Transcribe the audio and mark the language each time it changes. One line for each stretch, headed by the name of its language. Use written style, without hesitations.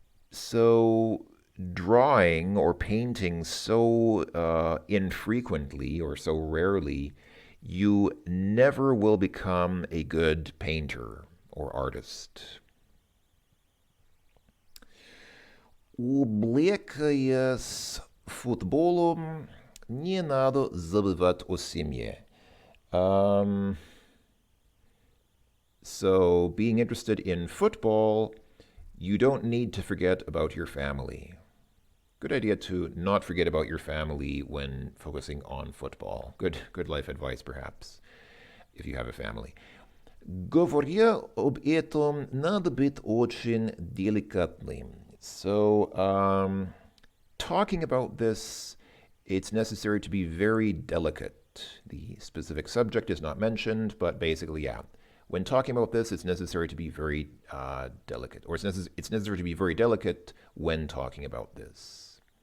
English: So, drawing or painting so infrequently or so rarely, you never will become a good painter or artist.
Russian: Увлекаясь футболом, не надо забывать о семье.
English: So, being interested in football, you don't need to forget about your family. Good idea to not forget about your family when focusing on football. Good life advice, perhaps, if you have a family.
Russian: Говоря об этом, надо быть очень деликатным.
English: So, talking about this, it's necessary to be very delicate. The specific subject is not mentioned, but basically, yeah. When talking about this, it's necessary to be very delicate, or it's necessary to be very delicate when talking about this.